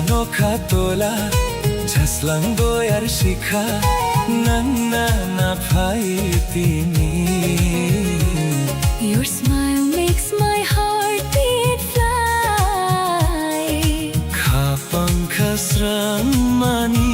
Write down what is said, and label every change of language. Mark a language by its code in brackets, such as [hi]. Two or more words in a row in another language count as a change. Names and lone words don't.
[trp] nokha tola Jaslang boyar shikha Nanna na phai tini [en] Your smile makes my heart beat fly [trp] Kha pankha srang mani